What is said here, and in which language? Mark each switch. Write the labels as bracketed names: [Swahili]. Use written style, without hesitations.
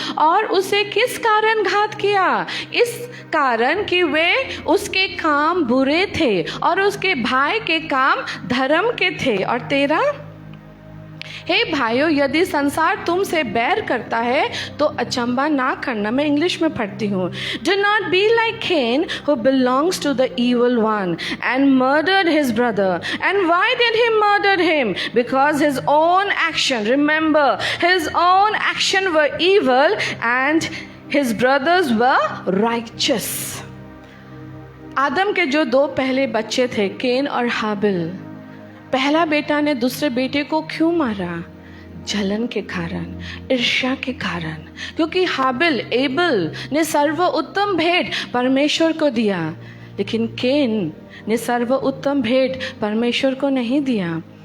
[Hindi] और उसे किस कारण घात किया? इस कारण कि वे उसके काम बुरे थे और उसके भाई के काम धर्म के थे। और 13, हे भाइयों, यदि संसार तुमसे बैर करता है तो अचंबा ना करना। मैं इंग्लिश में पढ़ती हूँ। [English] Do not be like Cain, who belongs to the evil one and murdered his brother. And why did he murder him? Because his own action, remember, his own action were evil and his brothers were righteous. [Hindi] आदम के जो 2 पहले बच्चे थे, केन और हाबिल, पहला बेटा ने दूसरे बेटे को क्यों मारा? जलन के कारण, ईर्ष्या के कारण, क्योंकि हाबिल एबल ने सर्वोत्तम भेंट परमेश्वर को दिया, लेकिन केन ने सर्वोत्तम भेंट परमेश्वर को नहीं दिया।